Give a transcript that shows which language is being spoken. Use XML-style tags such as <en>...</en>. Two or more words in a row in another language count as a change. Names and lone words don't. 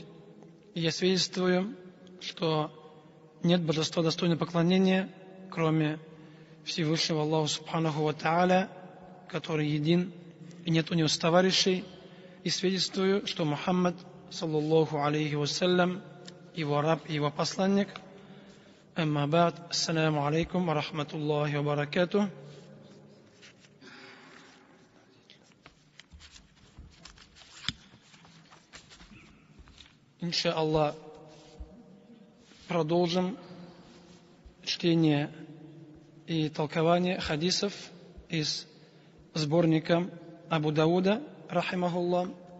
<ru>И я свидетельствую, что нет божества достойного поклонения, кроме Всевышнего Аллаха</ru> <ar>سبحانه وتعالى,</ar> <ru>который един, и нет у него товарищей. И свидетельствую, что Мухаммад,</ru> <ar>صلى الله عليه وسلم,</ar> <ru>его раб и его посланник.</ru> <ar>أما بعد السلام عليكم ورحمة الله وبركاته.</ar> <ru>Иншааллах, продолжим чтение и толкование хадисов из сборника Абу Дауда, рахимахуллах.</ru>